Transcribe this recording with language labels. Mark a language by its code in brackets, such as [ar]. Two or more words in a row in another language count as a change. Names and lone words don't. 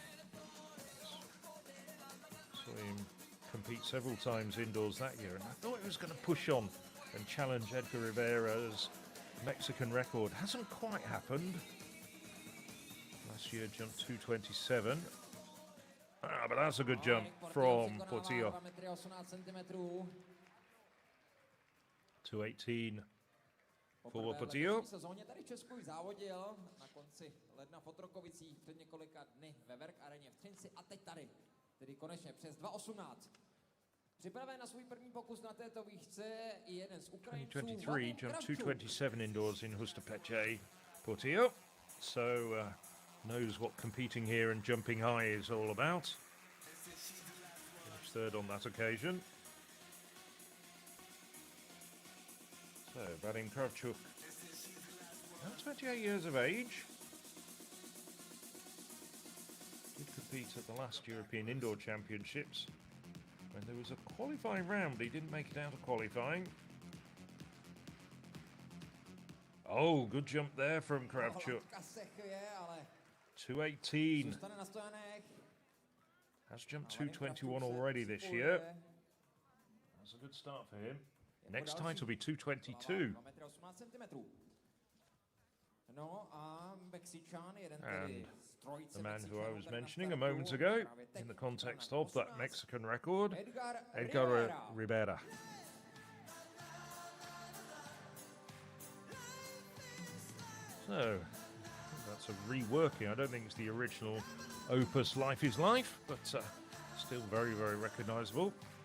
[en] Saw him compete several times indoors that year, and I thought he was going to push on and challenge Edgar Rivera's Mexican record. Hasn't quite happened. Last year jumped 227. But that's a good jump from Portillo. 218 for Portillo. [cs] Tady v Česku závodil na konci ledna v Otrokovicích před několika dny ve Verk areně v Třinci a teď tady, tedy konečně přes 2,18. Připraven na svůj první pokus na této výšce i jeden z Ukrajinců. [en] 2023 jumped 227 indoors in Hustopece. Portillo, so knows what competing here and jumping high is all about. Finished third on that occasion. So, Vadim Kravchuk, now 28 years of age. Did compete at the last European Indoor Championships when there was a qualifying round, but he didn't make it out of qualifying. Oh, good jump there from Kravchuk. 2:18. [cs] Zůstane na stojanech. [en] Has jumped 2:21 already this year. That's a good start for him. Next height will be 2:22. [cs] 2,18 cm. No a Mexičan, jeden [en] And [cs] tedy z trojice [en] the man who I [cs] Mexičanů [en] was [cs] tady na [en] mentioning a [cs] startu, [en] moment ago, [cs] právě teď [en] in the [cs] na [en] context of that [cs] 18, [en] Mexican record, Edgar Rivera. So, that's a reworking. I don't think it's the original opus Life is Life, but still very, very recognisable.